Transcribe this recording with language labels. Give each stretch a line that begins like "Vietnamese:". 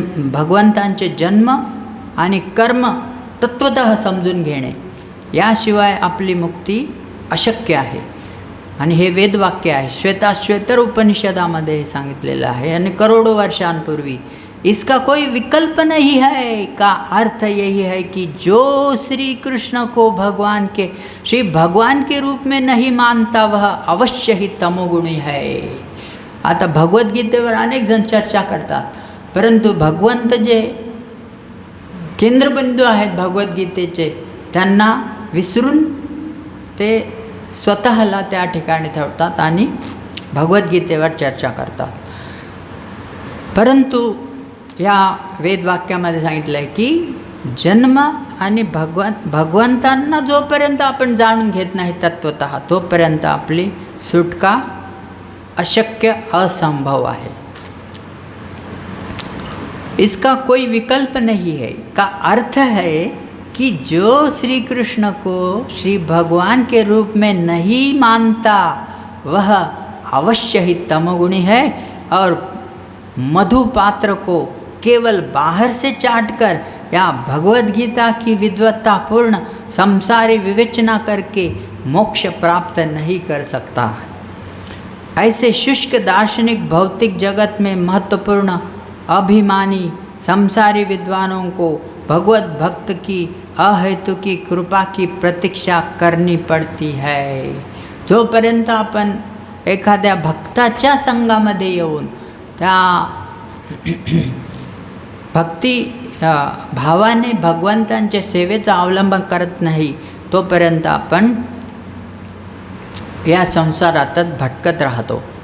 Marathi: भगवंतांचे जन्म आणि कर्म तत्वतः समजून घेणे याशिवाय आपली मुक्ती अशक्य आहे. आणि हे वेदवाक्य आहे, श्वेताश्वेतर उपनिषदामध्ये हे सांगितलेलं आहे. आणि करोडों वर्षांपूर्वी
Hindi: इसका कोई विकल्प नहीं है का अर्थ यही है कि जो श्री कृष्ण को भगवान के श्री भगवान के रूप में नहीं मानता वह अवश्य ही तमोगुणी है.
Marathi: आता भगवद्गीतेवर अनेक जण चर्चा करतात, परंतु भगवंत जे केंद्रबिंदू आहेत भगवद्गीतेचे त्यांना विसरून ते स्वतःला त्या ठिकाणी ठेवतात आणि भगवद्गीतेवर चर्चा करतात. परंतु या वेदवाक्यामध्ये सांगितलं आहे की जन्म आणि भगवंतांना जोपर्यंत आपण जाणून घेत नाही तत्वतः तोपर्यंत आपली सुटका अशक्य असंभव आहे.
Hindi: इसका कोई विकल्प नहीं है का अर्थ है कि जो श्री कृष्ण को श्री भगवान के रूप में नहीं मानता वह अवश्य ही तमोगुणी है और मधु पात्र को केवल बाहर से चाटकर या भगवद गीता की विद्वत्तापूर्ण संसारी विवेचना करके मोक्ष प्राप्त नहीं कर सकता. ऐसे शुष्क दार्शनिक भौतिक जगत में महत्वपूर्ण अभिमानी संसारी विद्वानों को भगवत भक्त की अहेतु की कृपा की प्रतीक्षा करनी पडती है.
Marathi: जोपर्यंत आपण एखाद्या भक्ताच्या संघामध्ये येऊन त्या भक्ती भावाने भगवंतांच्या सेवेचा अवलंब करत नाही तोपर्यंत आपण या संसारातच भटकत राहतो.